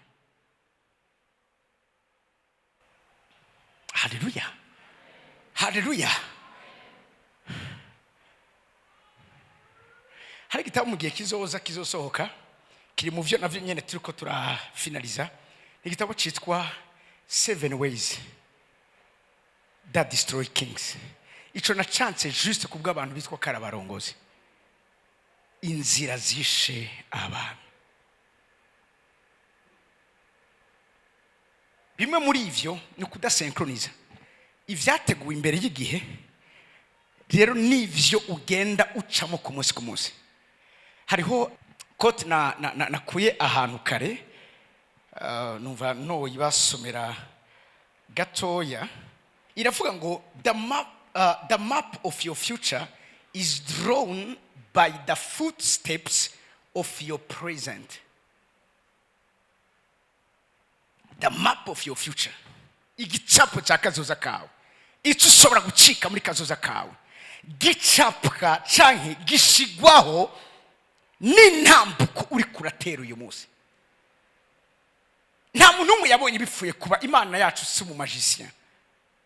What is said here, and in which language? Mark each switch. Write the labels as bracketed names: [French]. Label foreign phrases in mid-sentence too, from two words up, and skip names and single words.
[Rundi] Hallelujah. Hallelujah. Hari gitabo mu gihe kizosohoka kiri mu vyo navyo nyene turiko turafinaliza. Ni gitabo citwa [English] 7 ways that destroy kings. [Rundi] Ico na chance juste kubwa abantu bitwa karabarongozi. Inzira zishe abantu. Bimwe muri ivyo ni kudasynchronize. Ivyateguwe imbere y'igihe rero nivyo ugenda ucamo ku munsi ku munsi. Hariho quote nakuye ahantu kare, numva no yibasomera gatoya, iravuga ngo [English] the map of your future is drawn by the footsteps of your present. The map of your future, [Rundi] igicapo cha kazoza kawe, ico ushobora gucika muri kazoza kawe, gicapwa canke gishigwaho n'intambuko uri kuratera uyu munsi. Nta muntu umwe yabonye bipfuye kuba. Imana yacu si mu magicien.